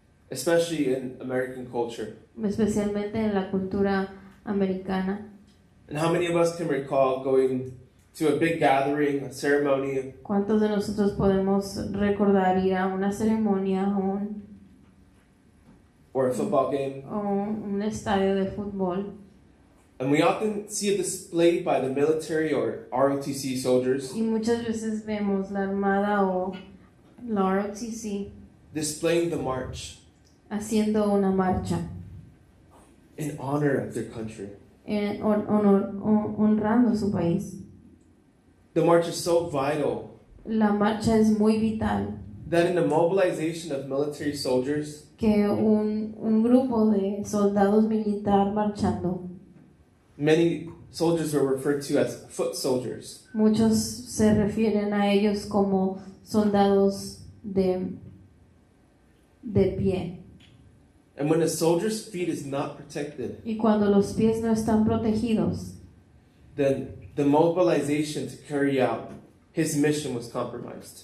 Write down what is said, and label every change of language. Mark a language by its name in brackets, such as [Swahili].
[English] Especially in American culture. [Spanish] especialmente en la cultura americana. [English] And how many of us can recall going to a big gathering, a ceremony, [Spanish] ¿Cuántos de nosotros podemos recordar ir a una ceremonia [English] or a football game? [Spanish] o un estadio de fútbol? [English] And we often see a display by the military or ROTC soldiers [Spanish] Y muchas veces vemos la armada o la ROTC [English] displaying the march [Spanish] haciendo una marcha [English] in honor of their country. [Spanish] honrando su país. [English] The march is so vital [Spanish] La marcha es muy vital, [English] that in the mobilization of military soldiers, [Spanish] que un grupo de soldados militar marchando, [English] many soldiers were referred to as foot soldiers. [Spanish] muchos se refieren a ellos como soldados de pie. [English] And when a soldier's feet is not protected, [Spanish] Y cuando los pies no están protegidos, [English] then the mobilization to carry out his mission was compromised.